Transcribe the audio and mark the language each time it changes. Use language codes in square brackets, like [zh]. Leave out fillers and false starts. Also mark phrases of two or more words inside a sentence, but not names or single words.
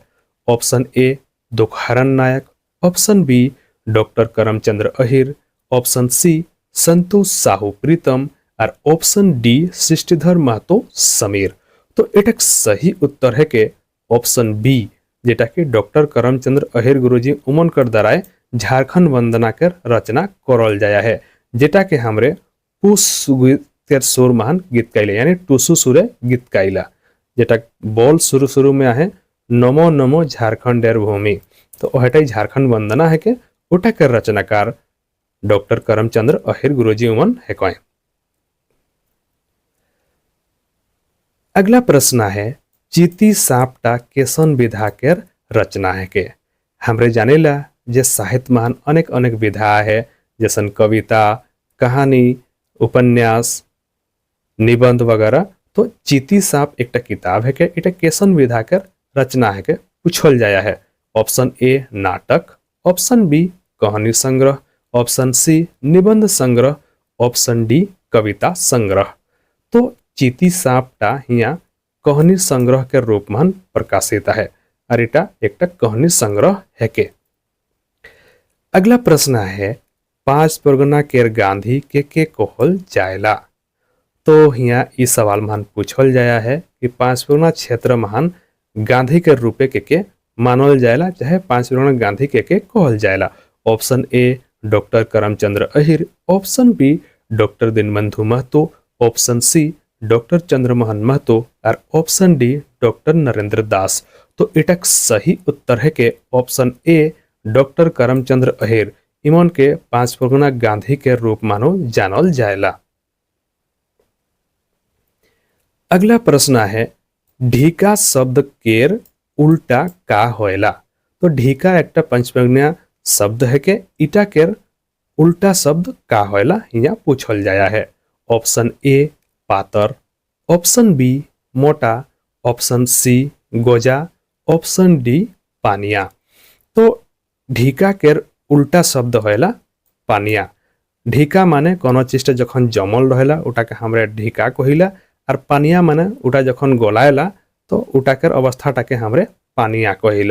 [tdb] ऑप्शन ए दुखहरण नायक, ऑप्शन बी डॉक्टर करमचंद्र अहिर, ऑप्शन सी संतोष साहू प्रीतम और ऑप्शन डी सृष्टिधर महतो समीर। तो एटक सही उत्तर है के ऑप्शन बी जेटा कि डॉक्टर करमचंद्र अहिर गुरुजी उमन कर दराए झारखंड वंदना के रचना करल जाया है जेटा के हमरे पुष के सुर महान गीत गाइले यानी टूसू सुरे गीत गाइला जेटा बोल शुरू शुरू में आहे नमो नमो झारखंडेर भूमि। तो ओहटाई झारखंड वंदना है के उठा के रचनाकार डॉक्टर करमचंद्र अहिर गुरुजी उमन है कौन। अगला प्रश्न है चीती सापटा केसन विधा के रचना है के। हमरे जानेला जे साहित्य महान अनेक अनेक विधा है जैसन कविता कहानी उपन्यास निबंध वगैरह। तो चीती साप एक किताब है के इटा केसन विधा के रचना है के पूछल जाया है। ऑप्शन ए नाटक, ऑप्शन बी कहानी संग्रह, ऑप्शन सी निबंध संग्रह, ऑप्शन डी कविता संग्रह। तो चीती सापटा हिया कहानी संग्रह के रूप में प्रकाशित है और इटा एक कहानी संग्रह है के। अगला प्रश्न है पांच परगना केर गांधी के कहल जायला। तो हिया इस सवाल महान पूछल जाया है कि पांच परगना क्षेत्र महान गांधी के रूपे के मानल जायला चाहे पांच परगना गांधी के कहल जायला। ऑप्शन ए डॉक्टर करमचंद्र अहिर, ऑप्शन बी डॉक्टर दीनबंधु महतो, ऑप्शन सी डॉक्टर चंद्रमोहन महतो और ऑप्शन डी डॉक्टर नरेंद्र दास। तो इटक सही उत्तर है के ऑप्शन ए डॉक्टर करमचंद्र अहिर इमन के पांच परगना गांधी के रूप मानो जानल जायला। अगला प्रश्न है ढीका शब्द केर उल्टा का होएला। तो ढीका एक पंचपेगनिया शब्द है के ईटा केर उल्टा शब्द का होएला हिया पूछल जाया है। ऑप्शन ए पातर, ऑप्शन बी मोटा, ऑप्शन सी गोजा, ऑप्शन डी पानिया। तो ढीका केर उल्टा शब्द होएला पानिया। ढीका माने कोनो चीज जखन जमल रहेला उटा के हमरे ढीका कहिला और पानिया माने उटा जखन गोलायला तो उटा केर अवस्था के हमरे पानिया कहिला।